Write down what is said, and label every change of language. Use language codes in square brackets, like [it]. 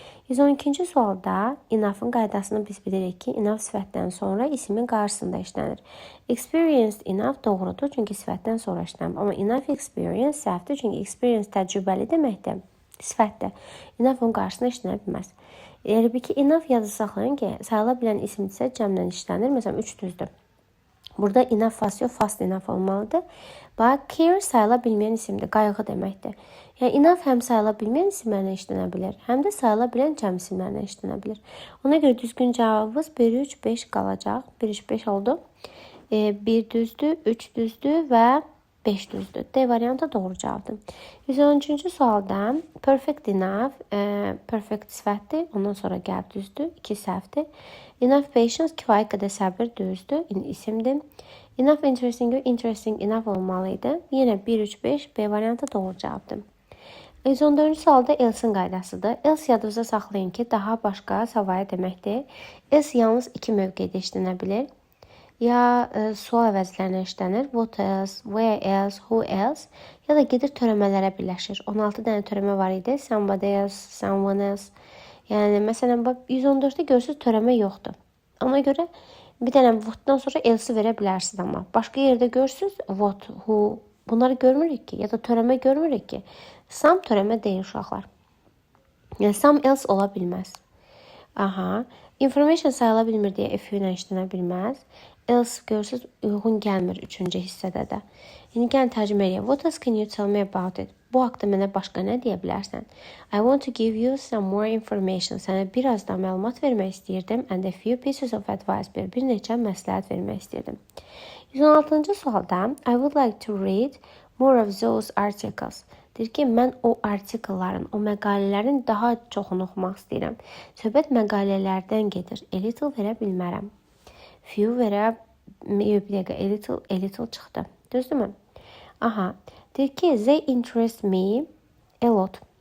[az] 112-ci sualda enough'ın qaydasını biz bilirik ki, enough sifətdən sonra ismin qarşısında işlənir. [en] Experienced enough [az] doğrudur, çünki sifətdən sonra işlənir. Amma [en] enough experience [az] səhvdir, çünki experience təcrübəli deməkdir, sifətdir. Enough'ın qarşısında işlənə bilməz. Elə bir ki, enough yazı saxlayın ki, sayıla bilən isimdirsə cəmlə işlənir. Məsələn, 3 düzdür. Burada enough fast yox, fast enough olmalıdır. Bax, care sayıla bilməyən isimdir, qayğı deməkdir. Yəni, enough həm sayıla bilməyən isimlərlə işlənə bilir, həm də sayıla bilən cəm isimlərlə işlənə bilir. Ona görə düzgün cavabımız 1, 3, 5 qalacaq. 1, 3, 5 oldu. 1 düzdür, 3 düzdür və 5 düzdür. D variantı doğru cavabdır. 113-cü sualda perfect enough, perfect sifətdir, ondan sonra gəlb düzdür, 2 səhvdir. Enough patience, kifayət qədər səbir düzdür, isimdir. [en] Enough interesting enough [az] olmalıydı. Yenə 1, 3, 5, B variantı doğru cavabdır. 114-cü sualda else-in qaydasıdır. Else yadınızda saxlayın ki, daha başqa savayı deməkdir. Else yalnız 2 mövqedə işlənə bilir. Ya sual əvəzlərinə işlənir. [en] What else, where else, who else. [az] Ya da gedir törəmələrə birləşir. 16 dənə törəmə var idi. [en] Somebody else, someone else. [az] Yəni, məsələn, 114-də görürsünüz törəmə yoxdur. Ona görə bir dənə what'dan sonra else verə bilərsiniz amma. Başqa yerdə görürsünüz what, who. Bunları görmürük ki, ya da törəmə görmürük ki. Some törəmə deyil uşaqlar. Yəni, some else ola bilməz. Aha. Information sayıla bilmir deyə if ilə işlənə bilməz. Else görürsünüz uyğun gəlmir 3-cü hissədə də. İndi gəlin tərcümə edək. [en] What else can you tell me about it? [az] Bu haqda mənə başqa nə deyə bilərsən? [en] I want to give you some more information. [az] Sənə biraz da məlumat vermək istəyirdim. [en] And a few pieces of advice. [az] Bir neçə məsləhət vermək istəyirdim. [en] 116-cı sualda I would like to read more of those articles. [az] Deyir ki, mən o artikelların, o məqalələrin daha çoxunu oxumaq istəyirəm. Söhbət məqalələrdən gedir. A little verə bilmərəm. Few verə, bir dəqiqə, a little çıxdı. Düzdürmü? Aha. Deyir ki, [en] they interest me a lot.